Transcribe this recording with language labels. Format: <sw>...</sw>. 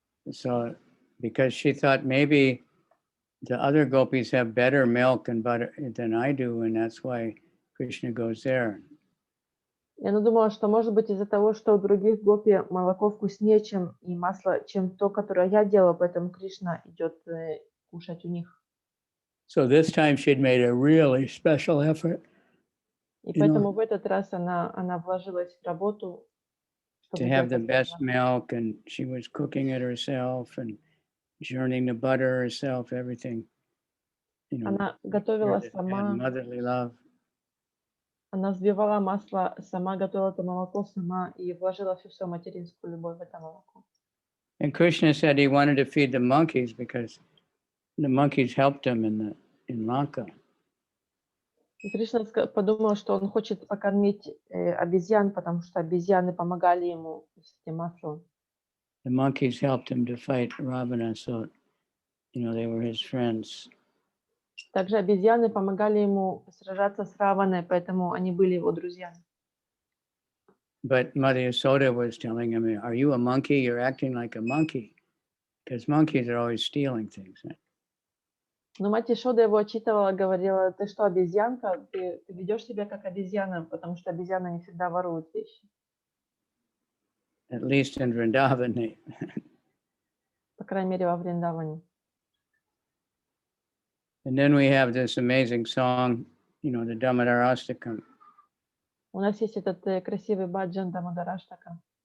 <en>So because she thought maybe the other gopis have better milk and butter than I do, and that's why Krishna goes there.</en> <ru>И она думала, что, может быть, из-за того, что у других гопи молоко вкуснее, чем и масло, чем то, которое я делала, поэтому Кришна идет кушать у них.</ru> <en>So this time she'd made a really special effort.</en> <ru>И поэтому в этот раз она вложилась в работу,</ru> <en>to have the best milk, and she was cooking it herself and churning the butter herself, everything. You know,</en> <ru>Она готовила сама,</ru> <en>motherly love.</en> <ru>она взбивала масло сама, готовила это молоко сама и вложила всю свою материнскую любовь в это молоко.</ru> <en>And Krishna said he wanted to feed the monkeys because the monkeys helped him in Lanka.</en> <ru>И Кришна подумал, что он хочет покормить обезьян, потому что обезьяны помогали ему с этим маслом.</ru> <en>The monkeys helped him to fight Ravana, so you know they were his friends.</en> <ru>Также обезьяны помогали ему сражаться с Раваной, поэтому они были его друзьями.</ru> <en>But Mother Yasoda was telling him, "Are you a monkey? You're acting like a monkey," because monkeys are always stealing things.</en> <ru>Но мать Ишода его отчитывала, говорила: ты что, обезьянка? Ты ведешь себя как обезьяна, потому что обезьяны не всегда воруют вещи.</ru> <en>At least in Vrindavan,</en> <ru>По крайней мере, во Вриндаване.</ru> <en>And then we have this amazing song, you know, the Damodarastakam.</en> <ru>У нас есть этот красивый баджан Дамодараштака.</ru>